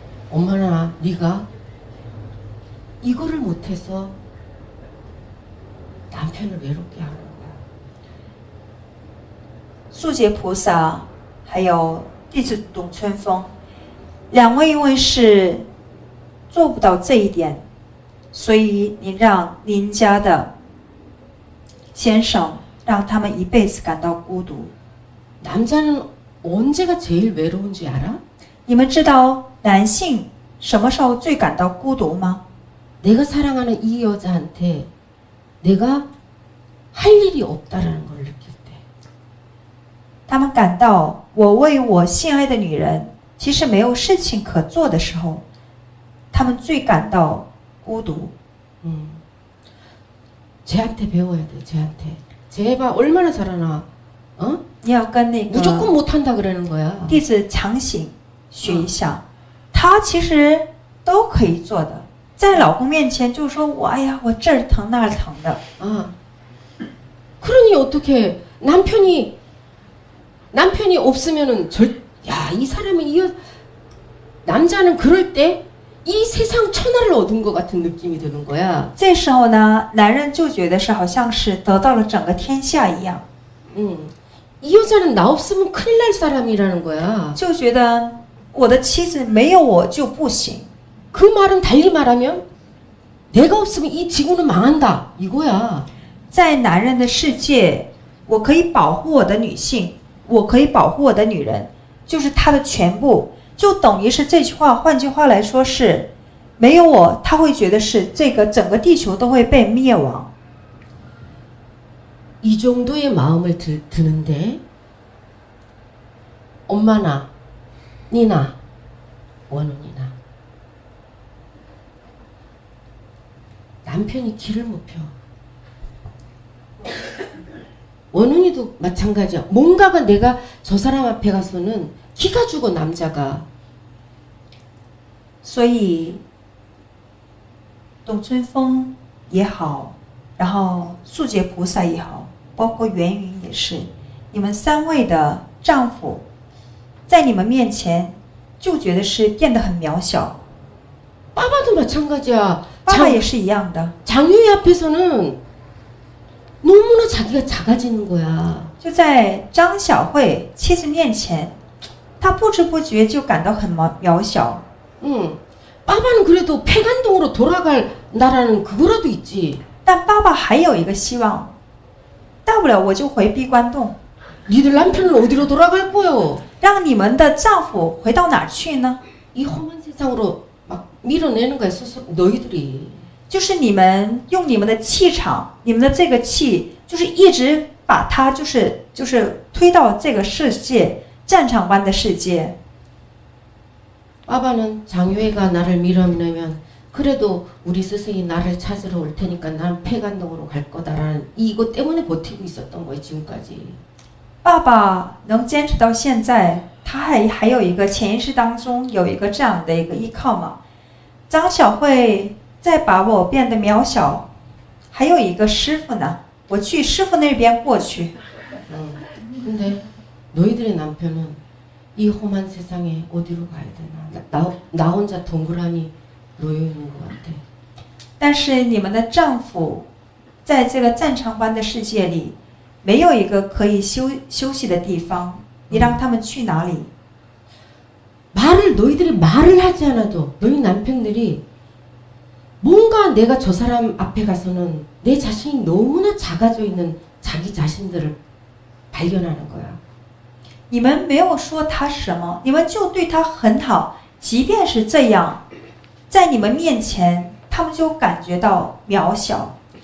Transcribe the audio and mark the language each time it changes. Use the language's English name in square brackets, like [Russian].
[Korean] 엄마나 네가 이거를 못해서 남편을 외롭게 하는 거야. [Chinese] 素洁菩萨还有弟子董春风，两位因为是做不到这一点，所以你让您家的先生让他们一辈子感到孤独。 [Korean] 남자는 언제가 제일 외로운지 알아? [Chinese] 你们知道男性什么时候最感到孤独吗？ [Korean] 내가 사랑하는 이 여자한테 내가 할 일이 없다라는 걸 느낄 때. [Chinese] 他们感到我为我心爱的女人其实没有事情可做的时候，他们最感到孤独。 [Korean] 쟤한테 배워야 돼. 쟤한테. 쟤 봐 얼마나 잘하나. 어? [Chinese] 你要跟那个 [Korean] 무조건 못한다 그러는 거야. [Chinese] 弟子强行学一下，他其实都可以做的。在老公面前就说我哎呀我这儿疼那儿疼的， 아. [Korean] 그러니 어떻게 남편이 없으면은 이 사람은 남자는 그럴 때 이 세상 천하를 얻은 것 같은 느낌이 드는 거야. [Chinese] 这时候呢，男人就觉得是好像是得到了整个天下一样， [Korean] 이 여자는 나 없으면 큰일 날 사람이라는 거야. [Chinese] 就觉得我的妻子没有我就不行。 [Korean] 그 말은 달리 말하면 내가 없으면 이 지구는 망한다 이거야. [Chinese] 在男人的世界，我可以保护我的女性，我可以保护我的女人，就是他的全部，就等于是这句话。换句话来说是，没有我，他会觉得是这个整个地球都会被灭亡。 [Korean] 이 정도의 마음을 드는데 엄마나 니나 원훈이나 남편이 길을 못 펴. 원훈이도 마찬가지야. 뭔가가 내가 저 사람 앞에 가서는 기가 죽어 남자가. [Chinese] 所以，董春风也好，然后素洁菩萨也好，包括元云也是，你们三位的丈夫，在你们面前就觉得是变得很渺小。 [Korean] 빠바도 마찬가지야. [Chinese] 爸爸也是一样的。 [Korean] 장유희 앞에서는 너무나 자기가 작아지는 거야. [Chinese] 就在张小慧妻子面前，他不知不觉就感到很渺小。 [Korean] 빠바는 그래도 폐간동으로 돌아갈 나라는 그거라도 있지. [Chinese] 但爸爸还有一个希望，大不了我就回闭关洞。 [Korean] 니들 남편은 어디로 돌아갈 거요? [Chinese] 让你们的丈夫回到哪儿去呢？ [Korean] 이 험한 세상으로 막 밀어내는 거야 스스로 너희들이. [Chinese] 就是你们用你们的气场，你们的这个气，就是一直把它就是推到这个世界战场般的世界。 [Korean] 빠바는 장효회가 나를 밀어내면 그래도 우리 스승이 나를 찾으러 올 테니까 난 폐간동으로 갈 거다라는 이거 때문에 버티고 있었던 거예요 지금까지. [Chinese] 爸爸能坚持到现在，他还有一个潜意识当中有一个这样的一个依靠嘛。张小慧再把我变得渺小，还有一个师傅呢，我去师傅那边过去。 [Korean] 근데 너희들의 남편은 이 험한 세상에 어디로 가야 되나? 나 혼자 동그라니 놓여 있는 것 같아. [Chinese] 但是你们的丈夫在这个战场般的世界里，没有一个可以休息的地方，你让他们去哪里？ [Korean] 너희들이 말을 하지 않아도 너희 남편들이 뭔가 내가 저 사람 앞에 가서는 내 자신이 너무나 작아져 있는 자기 자신들을 발견하는 거야. [Chinese] 你们没有说他什么，你们就对他很好，即便是这样，在你们面前，他们就感觉到渺小。